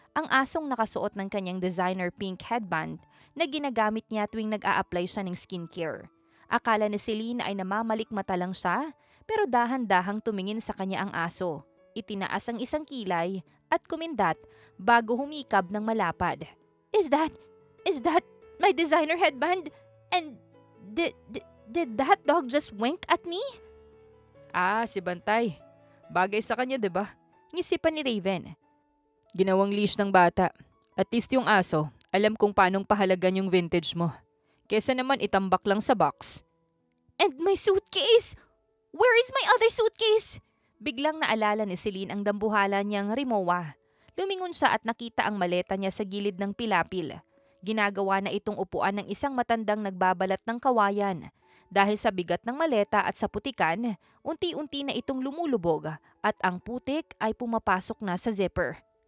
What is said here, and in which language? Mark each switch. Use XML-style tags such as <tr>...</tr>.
<tl>Ang asong nakasuot ng kanyang designer pink headband na ginagamit niya tuwing nag-a-apply siya ng skincare. Akala ni Celine ay namamalikmata lang siya, pero dahan-dahang tumingin sa kanya ang aso. Itinaas ang isang kilay at kumindat bago humikab ng malapad.</tl> <en>Is that my designer headband? And did that dog just wink at me?</en> <tl>Ah, si Bantay. Bagay sa kanya, 'di ba? Ngisi pa ni Raven. Ginawang leash ng bata. At least yung aso, alam kung paanong pahalagan yung vintage mo. Kesa naman itambak lang sa box.</tl> <en>And my suitcase! Where is my other suitcase?</en> <tl>Biglang naalala ni Celine ang dambuhala niyang Rimowa. Lumingon siya at nakita ang maleta niya sa gilid ng pilapil. Ginagawa na itong upuan ng isang matandang nagbabalat ng kawayan. Dahil sa bigat ng maleta at sa putikan, unti-unti na itong lumulubog at ang putik ay pumapasok na sa zipper.</tl>